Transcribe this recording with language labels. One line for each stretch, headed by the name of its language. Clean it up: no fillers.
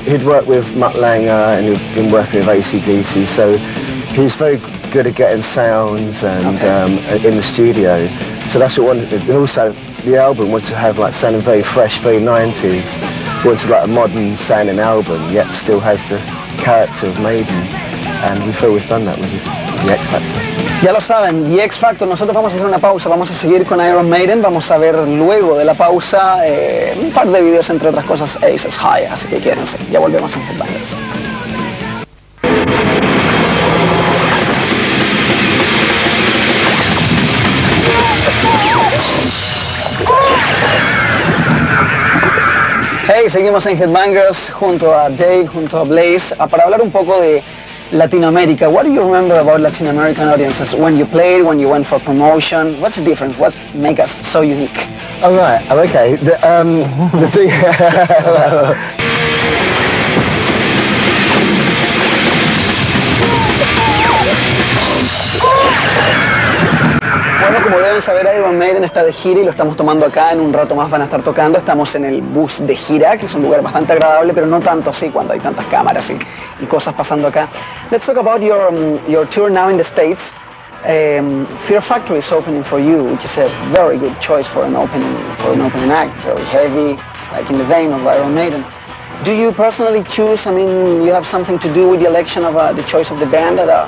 English: He'd worked with Mutt Lange and he'd been working with AC/DC, so he was very good at getting sounds and in the studio. So that's what we wanted to do. And also the album wanted to have like sounding very fresh, very 90s. We wanted like a modern sounding album, yet still has the character of Maiden. And we feel we've done that with the X Factor.
Spanish: Ya lo saben, The X Factor. Nosotros vamos a hacer una pausa, vamos a seguir con Iron Maiden, vamos a ver luego de la pausa un par de videos, entre otras cosas, Aces High, así que quédense, ya volvemos en Headbangers. Hey, seguimos en Headbangers junto a Dave, junto a Blaze, para hablar un poco de Latinoamerica.
English: What do you remember about Latin American audiences when you played, when you went for promotion? What's the difference? What makes us so unique? Oh, right. Oh, okay. The thing...
Spanish: Bueno, como deben saber, Iron Maiden está de gira y lo estamos tomando acá. En un rato más van a estar tocando. Estamos en el bus de gira, que es un lugar bastante agradable, pero no tanto así cuando hay tantas cámaras y cosas pasando acá.
English: Let's talk about your tour now in the States. Fear Factory is opening for you, which is a very good choice for an opening act. Very heavy, like in the vein of Iron Maiden. Do you personally choose? I mean, you have something to do with the election of the choice of the band that